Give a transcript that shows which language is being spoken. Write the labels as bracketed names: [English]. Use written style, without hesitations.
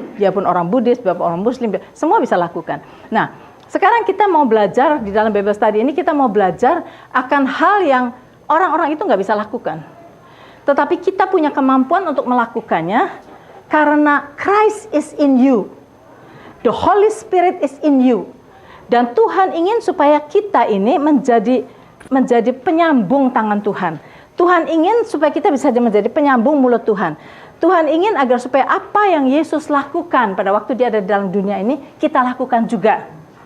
[Indonesian] Dia pun orang Buddhis, orang Muslim, semua bisa lakukan. Nah, sekarang kita mau belajar di dalam Bible Study ini, kita mau belajar akan hal yang orang-orang itu nggak bisa lakukan. Tetapi kita punya kemampuan untuk melakukannya karena [English] Christ is in you. The Holy Spirit is in you. [Indonesian] Dan Tuhan ingin supaya kita ini menjadi penyambung tangan Tuhan. Tuhan ingin supaya kita bisa menjadi penyambung mulut Tuhan. Tuhan ingin agar supaya apa yang Yesus lakukan pada waktu dia ada di dalam dunia ini, kita lakukan juga.